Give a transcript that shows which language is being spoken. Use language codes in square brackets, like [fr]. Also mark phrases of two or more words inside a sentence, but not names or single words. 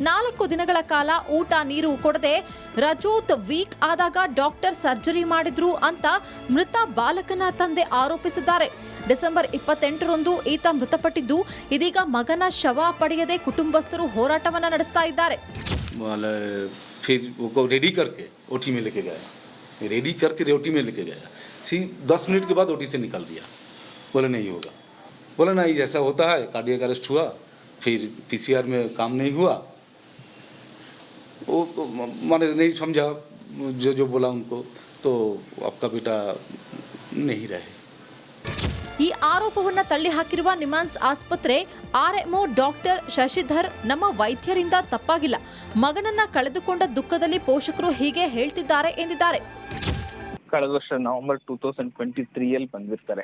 [kn] 4 ದಿನಗಳ ಕಾಲ ಊಟ ನೀರು ಕೊಡದೆ ರಜೋತ್ ವೀಕ್ ಆದಾಗ ಡಾಕ್ಟರ್ ಸರ್ಜರಿ ಮಾಡಿದ್ರು ಅಂತ ಮೃತ ಬಾಲಕನ ತಂದೆ ಆರೋಪಿಸಿದ್ದಾರೆ. ಡಿಸೆಂಬರ್ 28ರಂದು ಈತ ಮೃತಪಟ್ಟಿದ್ದು, ಇದೀಗ ಮಗನ ಶವ ಪಡೆಯದೆ ಕುಟುಂಬಸ್ಥರು ಹೋರಾಟವನ್ನ ನಡೆಸ್ತಾ ಇದ್ದಾರೆ. [hi] फिर वो रेडी करके ओटी में लेके गया, रेडी करके ओटी में लेके गया. 10 मिनट के बाद ओटी से निकाल दिया. बोले नहीं होगा, बोला नहीं ऐसा होता है, [en] cardiac arrest [hi] हुआ, फिर पीसीआर में काम नहीं हुआ. वो मैंने नहीं समझा जो बोला उनको, तो आपका बेटा नहीं रहे. [kn] ಈ ಆರೋಪವನ್ನ ತಳ್ಳಿ ಹಾಕಿರುವ ನಿಮ್ಹಾನ್ಸ್ ಆಸ್ಪತ್ರೆ ಆರ್ಎಂಒ ಡಾಕ್ಟರ್ ಶಶಿಧರ್, ನಮ್ಮ ವೈದ್ಯರಿಂದ ತಪ್ಪಾಗಿಲ್ಲ, ಮಗನನ್ನ ಕಳೆದುಕೊಂಡ ದುಃಖದಲ್ಲಿ ಪೋಷಕರು ಹೀಗೆ ಹೇಳ್ತಿದ್ದಾರೆ ಎಂದಿದ್ದಾರೆ. ಕಳೆದ ವರ್ಷ ನವೆಂಬರ್ 2023 ಬಂದಿರ್ತಾರೆ.